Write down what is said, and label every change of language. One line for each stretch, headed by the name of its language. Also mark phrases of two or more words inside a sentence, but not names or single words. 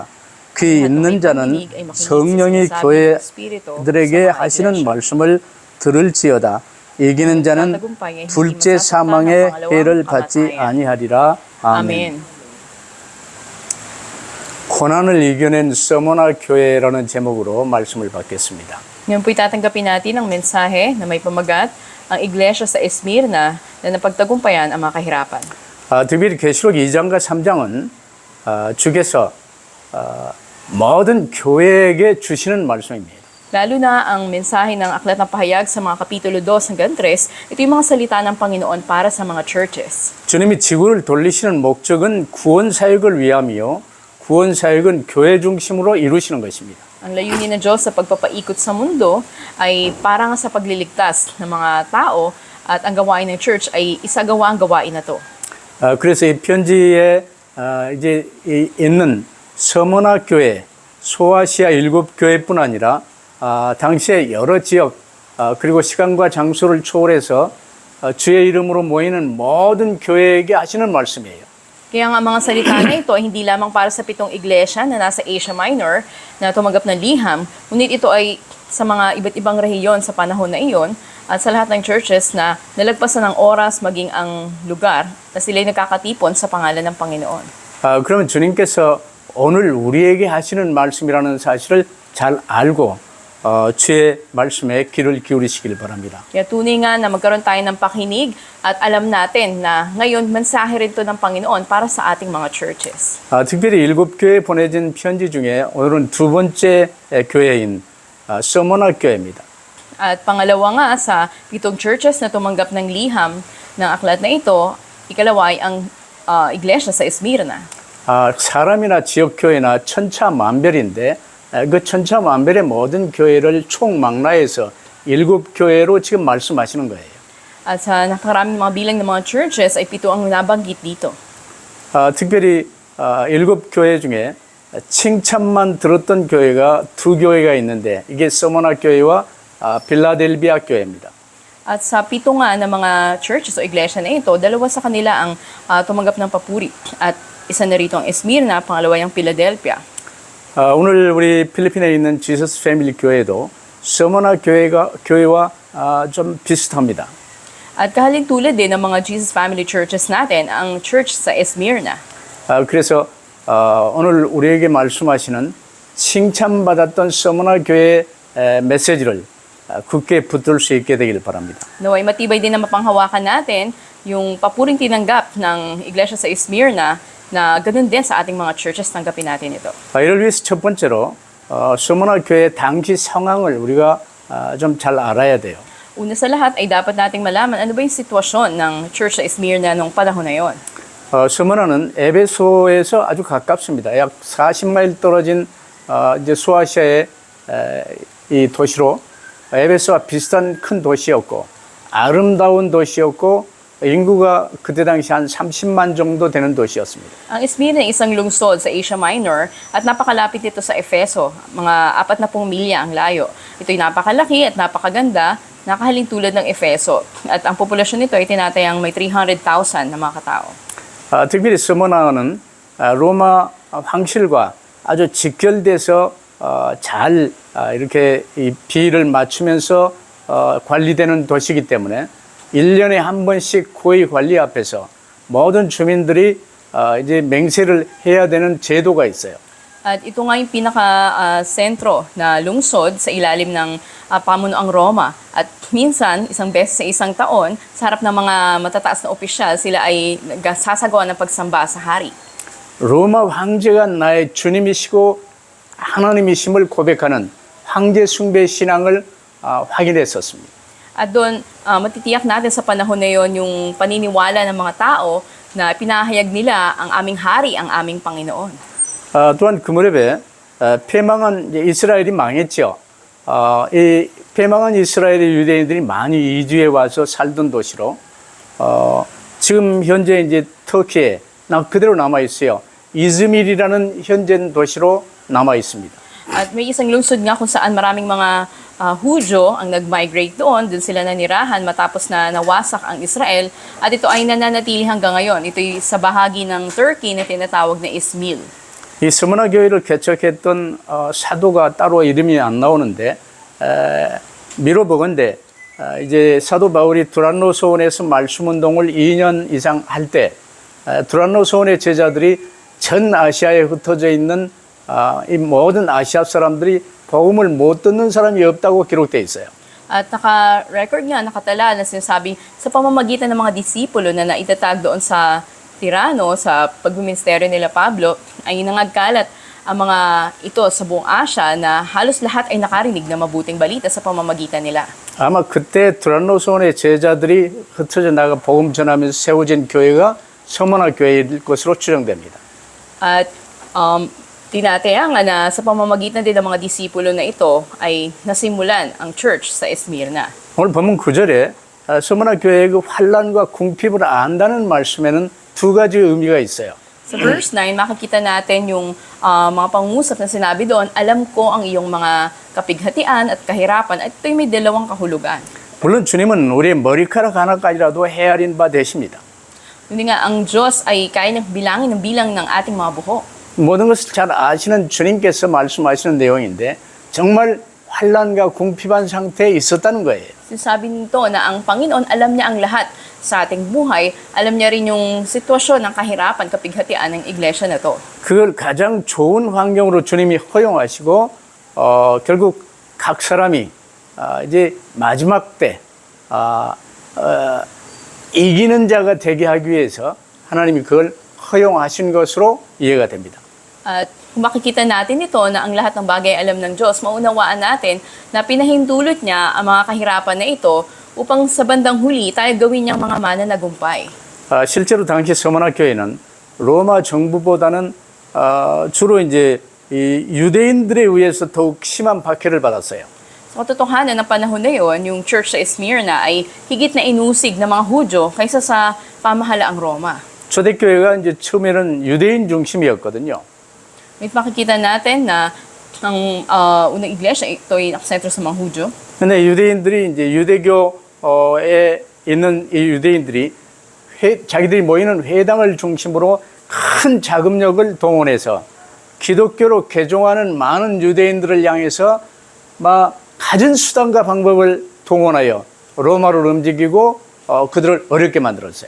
Korean: 귀 있는 자는 성령이 교회들에게 하시는 말씀을 들을지어다. 이기는 자는 둘째 사망의 해를 받지 아니하리라. 아멘. 고난을 이겨낸 서머나 교회라는 제목으로 말씀을 받겠습니다.
Filipino: Ngayon po itatanggapin natin ang mensahe na may pamagat, ang iglesia sa Esmirna na napagtagumpayan ang mga kahirapan.
Korean: 특별히 계시록 2장과 3장은 주께서 모든 교회에게 주시는 말씀입니다.
Filipino: Lalo na ang mensahe ng Aklat ng Pahayag sa mga kapitulo 2 hanggang 3, ito yung mga salita ng Panginoon para sa mga churches.
Korean: 주님이 지구를 돌리시는 목적은 구원 사역을 위함이요 구원 사역은 교회 중심으로 이루시는 것입니다.
Filipino: Ang layunin ng Diyos sa pagpapaikot sa mundo ay para nga sa pagliligtas ng mga tao at ang gawain ng church ay isagawa ang gawain na to.
Korean: 그래서 이 편지에 이제 있는 서머나 교회, 소아시아 7교회뿐 아니라 당시의 여러 지역 그리고 시간과 장소를 초월해서 주의 이름으로 모이는 모든 교회에게 하시는 말씀이에요.
Filipino: Kaya nga mga salita na ito ay hindi lamang para sa 7 iglesia na nasa Asia Minor na tumanggap ng liham, ngunit ito ay sa mga iba't ibang rehiyon sa panahon na iyon at sa lahat ng churches na nalagpasan ng oras maging ang lugar na sila'y nagkakatipon sa pangalan ng Panginoon.
Korean: 그러면 주님께서 오늘 우리에게 하시는 말씀이라는 사실을 잘 알고 주의 말씀에 귀를 기울이시길 바랍니다.
Filipino: Kaya tunay nga na magkaroon tayo ng pakinig at alam natin na ngayon mensahe rin ito ng Panginoon para sa ating mga churches.
Korean: 특별히 7교회에 보내진 편지 중에 오늘은 두 번째 교회인 서머나 교회입니다.
Filipino: At pangalawa nga sa 7 churches na tumanggap ng liham ng aklat na ito, ikalawa ay ang iglesia sa Esmirna.
Korean: 사람이나 지역교회나 천차만별인데 그 천차만별의 모든 교회를 총망라해서 7교회로 지금 말씀하시는 거예요.
Filipino: At sa napakaraming mga bilang ng mga churches ay 7 ang nabanggit dito.
Korean: 특별히 7교회 중에 칭찬만 들었던 교회가 2교회가 있는데 이게 서머나 교회와 필라델비아 교회입니다.
Filipino: At sa 7 nga ng mga churches o iglesia na ito, 2 sa kanila ang tumanggap ng papuri. At isa na rito ang Esmirna, pangalawa yung Philadelphia.
Korean: 오늘 우리 필리핀에 있는 지저스 패밀리 교회도 서머나 교회와 좀 비슷합니다.
Filipino: At kahalin tulad din ng mga Jesus Family Churches natin, ang church sa Esmirna.
Korean: 그래서 오늘 우리에게 말씀하시는 칭찬받았던 서머나 교회의 메시지를 굳게 붙들 수 있게 되길 바랍니다.
Filipino: Naway matibay din na mapanghawakan natin yung papuring tinanggap ng iglesia sa Esmirna na ganun din sa ating mga churches tanggapin natin ito.
Korean: 이를 위해서 첫 번째로 서머나 교회 당시 상황을 우리가 좀 잘 알아야 돼요.
Filipino: Una sa lahat ay dapat nating malaman ano ba yung sitwasyon ng church sa Esmirna nung panahon na yon.
Korean: 서머나는 에베소에서 아주 가깝습니다. 약 40마일 떨어진 이제 소아시아의 이 도시로 에베소와 비슷한 큰 도시였고 아름다운 도시였고 인구가 그때 당시 한 30만 정도 되는 도시였습니다.
Filipino: Ang Esmirna ay isang lungsod sa Asia Minor at napakalapit ito sa Efeso, mga 40 milya ang layo. Ito'y napakalaki at napakaganda, nakahalin tulad ng Efeso. At ang populasyon nito ay tinatayang may 300,000 na mga katao.
Korean: 특별히 서머나는 로마 황실과 아주 직결돼서 잘 이렇게 이 비를 맞추면서 관리되는 도시이기 때문에 1년에 한 번씩 고위 관리 앞에서 모든 주민들이 이제 맹세를 해야 되는 제도가 있어요.
Filipino: At ito nga yung pinaka-sentro na lungsod sa ilalim ng pamunuang Roma. At minsan, isang beses sa isang taon, sa harap ng mga matataas na opisyal, sila ay sasagawa ng pagsamba sa hari.
Korean: 로마 황제가 나의 주님이시고 하나님이심을 고백하는 황제 숭배 신앙을 확인했었습니다.
Filipino: At doon, matitiyak natin sa panahon na yon yung paniniwala ng mga tao na pinahayag nila ang aming hari, ang aming Panginoon.
Korean: 또한 그 무렵에 패망한 이스라엘이 망했죠. 이 패망한 이스라엘의 유대인들이 많이 이주해 와서 살던 도시로 지금 현재 이제 터키에 그대로 남아 있어요. 이즈밀이라는 현재 도시로 남아 있습니다.
Filipino: At may isang lungsod nga kung saan maraming mga Hudyo ang nag-migrate doon sila nanirahan matapos na nawasak ang Israel. At ito ay nananatili hanggang ngayon. Ito'y sa bahagi ng Turkey na tinatawag na Izmil.
Korean: 이 스무나 교회를 개척했던 사도가 따로 이름이 안 나오는데 미뤄보건대 이제 사도 바울이 두란노 소원에서 말씀 운동을 2년 이상 할 때 두란노 소원의 제자들이 전 아시아에 흩어져 있는 이 모든 아시아 사람들이 복음을 못 듣는 사람이 없다고 기록되어 있어요.
Filipino: At naka-record nga, nakatala na sinasabi sa pamamagitan ng mga disipulo na naitatag doon sa Tirano, sa pagmiministeryo nila Pablo, ay nangagkalat ang mga ito sa buong Asia na halos lahat ay nakarinig na mabuting balita sa pamamagitan nila.
Korean: 아마 그때 두란노 소원의 제자들이 흩어져 나가 복음 전하면서 세워진 교회가 서문화 교회일 것으로 추정됩니다.
Filipino: At tinataya nga na sa pamamagitan din ng mga disipulo na ito ay nasimulan ang church sa Esmirna.
Korean: 오늘 본문 9절에 서문화 교회의 그 환란과 궁핍을 안다는 말씀에는 두 가지 의미가 있어요.
Filipino: Sa verse 9, makikita natin yung mga pangungusap na sinabi doon, alam ko ang iyong mga kapighatian at kahirapan at ito'y may dalawang kahulugan.
Korean: 물론 주님은 우리의 머리카락 하나까지라도 헤아린 바 되십니다.
Filipino: Hindi nga, ang Diyos ay kaya ng bilangin ng bilang ng ating mga buhok.
Korean: 모든 것을 잘 아시는 주님께서 말씀하시는 내용인데 정말 환란과 궁핍한 상태에 있었다는 거예요.
Filipino: Sinasabi nito na ang Panginoon alam niya ang lahat sa ating buhay, alam niya rin yung sitwasyon ng kahirapan, kapighatian ng iglesia na to.
Korean: 그걸 가장 좋은 환경으로 주님이 허용하시고 결국 각 사람이 이제 마지막 때 이기는 자가 되게 하기 위해서 하나님이 그걸 허용하신 것으로 이해가 됩니다.
Filipino: At kung makikita natin ito na ang lahat ng bagay alam ng Diyos, maunawaan natin na pinahintulot niya ang mga kahirapan na ito upang sa bandang huli tayo gawin niyang mga mananagumpay.
Korean: 실제로 당시 서머나 교회는 로마 정부보다는 주로 이제 이 유대인들에 의해서 더욱 심한 박해를 받았어요.
Filipino: Sa katotohanan ng panahon na yon, yung church sa Esmirna ay higit na inusig ng mga Hudyo kaysa sa pamahalaang Roma.
Korean: 초대교회가 이제 처음에는 유대인 중심이었거든요.
Filipino: May makikita natin na ang unang iglesia ito'y nakasentro sa mga Hudyo.
Korean: 근데 유대인들이 이제 유대교에 있는 이 유대인들이 자기들이 모이는 회당을 중심으로 큰 자금력을 동원해서 기독교로 개종하는 많은 유대인들을 향해서 막 가진 수단과 방법을 동원하여 로마로 움직이고 그들을 어렵게 만들었어요.